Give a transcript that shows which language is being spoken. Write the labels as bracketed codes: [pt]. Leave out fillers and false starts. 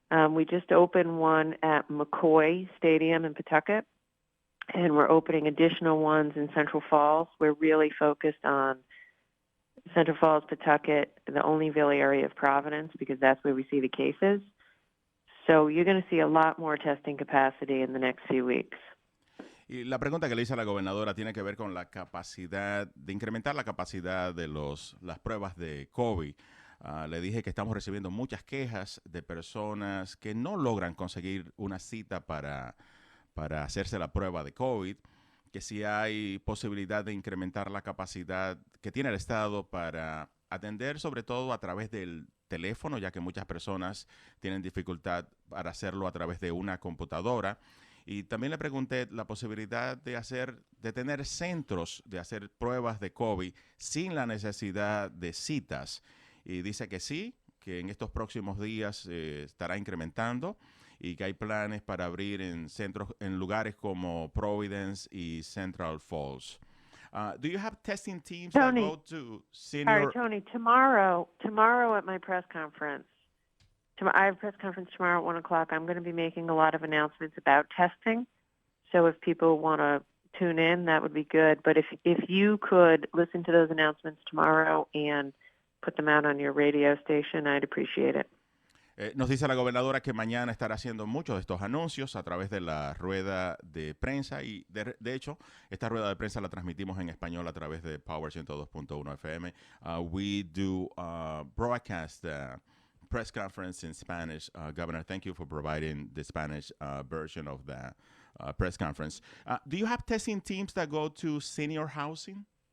[en] We just opened one at McCoy Stadium in Pawtucket, and we're opening additional ones in Central Falls. We're really focused on Central Falls, Pawtucket, the Olneyville area of Providence, because that's where we see the cases. So you're going to see a lot more testing capacity in the next few weeks. [es] Y la pregunta que le hice a la gobernadora tiene que ver con la capacidad, de incrementar la capacidad de las pruebas de COVID. Le dije que estamos recibiendo muchas quejas de personas que no logran conseguir una cita para hacerse la prueba de COVID, que si hay posibilidad de incrementar la capacidad que tiene el Estado para atender, sobre todo a través del teléfono, ya que muchas personas tienen dificultad para hacerlo a través de una computadora. Y también le pregunté la posibilidad de tener centros de hacer pruebas de COVID sin la necesidad de citas. Y dice que sí, que en estos próximos días estará incrementando y que hay planes para abrir en lugares como Providence y Central Falls. [en] Do you have testing teams Tony, that go to senior? All right, Tony, tomorrow at my press conference, I have a press conference tomorrow at 1 o'clock. I'm going to be making a lot of announcements about testing. So if people want to tune in, that would be good. But if you could listen to those announcements tomorrow and put them out on your radio station, I'd appreciate it. [es] Nos dice la gobernadora que mañana estará haciendo muchos de estos anuncios a través de la rueda de prensa y de hecho esta rueda de prensa la transmitimos en español a través de Power 102.1 FM. [en] We do broadcast press conference in Spanish. Governor, thank you for providing the Spanish version of the press conference. Do you have testing teams that go to senior housing?